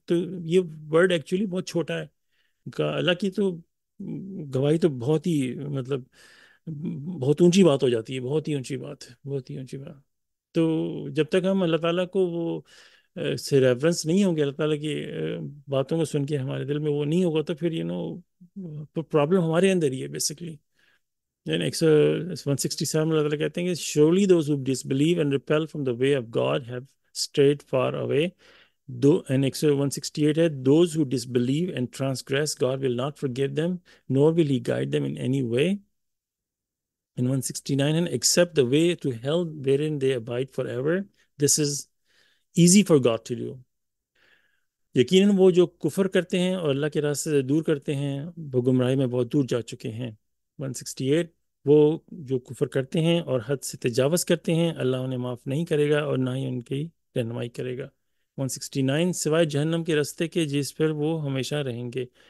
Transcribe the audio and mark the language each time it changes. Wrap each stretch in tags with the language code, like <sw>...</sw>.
<ur>تو یہ word actually بہت چھوٹا ہے. اللہ کی تو گواہی تو بہت ہی مطلب بہت اونچی بات ہو جاتی ہے، بہت ہی اونچی بات، بہت ہی اونچی بات. تو جب تک ہم اللہ تعالیٰ کو وہ سے ریفرنس نہیں ہوں گے، اللہ تعالیٰ کی باتوں کو سن کے ہمارے دل میں وہ نہیں ہوگا، تو پھر پرابلم ہمارے اندر ہی ہے بیسکلی.</ur> <en>Then 167</en> <ur>اللہ تعالیٰ کہتے ہیں کہ</ur> <en>surely those who disbelieve and repel from the way of God have strayed far away. And 168 ہے those who disbelieve and transgress God will not forgive them nor will he guide them in any way. And 169 and accept the way to hell wherein they abide forever. This is easy for God to do.</en> <ur>یقیناً وہ جو کفر کرتے ہیں اور اللہ کے راستے سے دور کرتے ہیں وہ گمراہی میں بہت دور جا چکے ہیں. 168 وہ جو کفر کرتے ہیں اور حد سے تجاوز کرتے ہیں اللہ انہیں معاف نہیں کرے گا اور نہ ہی ان کی رہنمائی کرے گا. 169 سوائے جہنم کے راستے کے جس پر وہ ہمیشہ رہیں گے.</ur>